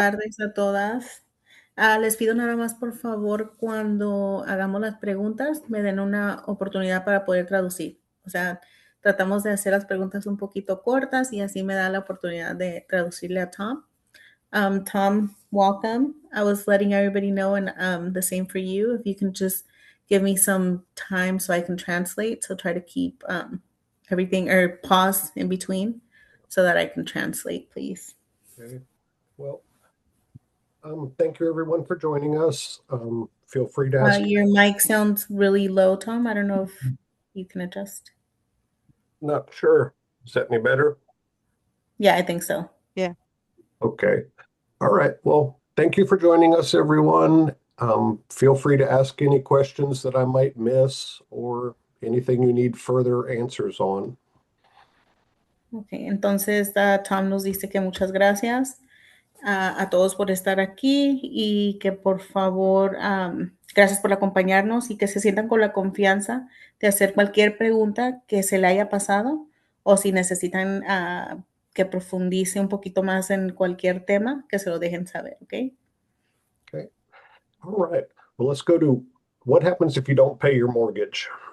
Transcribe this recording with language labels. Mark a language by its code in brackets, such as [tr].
[es] tardes a todas. Les pido nada más, por favor, cuando hagamos las preguntas, me den una oportunidad para poder traducir. O sea, tratamos de hacer las preguntas un poquito cortas y así me da la oportunidad de traducirle a Tom. [en] Tom, welcome. I was letting everybody know, and the same for you. If you can just give me some time so I can translate. So try to keep everything or pause in between so that I can translate, please. Okay. Well, Thank you, everyone, for joining us. Feel free to ask. Your mic sounds really low, Tom. I don't know if you can adjust. Not sure. Is that any better? Yeah, I think so. Yeah. Okay. All right. Well, thank you for joining us, everyone. Feel free to ask any questions that I might miss or anything you need further answers on. [es] Okay, entonces Tom nos dice que muchas gracias a todos por estar aquí y que por favor, gracias por acompañarnos y que se sientan con la confianza de hacer cualquier pregunta que se le haya pasado o si necesitan que profundice un poquito más en cualquier tema, que se lo dejen saber, ¿ok? [en] Okay. All right. Well, let's go to what happens if you don't pay your mortgage.